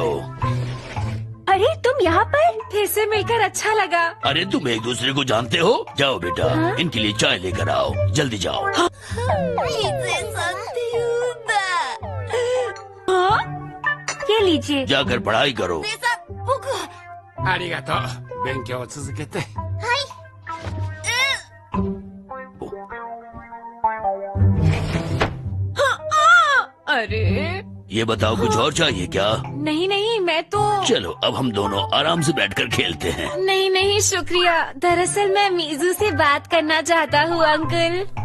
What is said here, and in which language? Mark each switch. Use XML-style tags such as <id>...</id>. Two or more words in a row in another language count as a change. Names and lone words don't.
<hi>अरे तुम यहाँ पर? फिर से मिलकर अच्छा लगा। अरे तुम एक दूसरे को जानते हो? जाओ बेटा, इनके लिए चाय लेकर आओ, जल्दी जाओ। ये लीजिए। जाकर पढ़ाई करो।</hi> <ja>ありがとう。勉強を続けて。</ja> <hi>अरे ये बताओ, कुछ और चाहिए क्या? नहीं नहीं, मैं तो। चलो अब हम दोनों आराम से बैठकर खेलते हैं। नहीं नहीं शुक्रिया, दरअसल मैं मीजू से बात करना चाहता हूँ अंकल।</hi>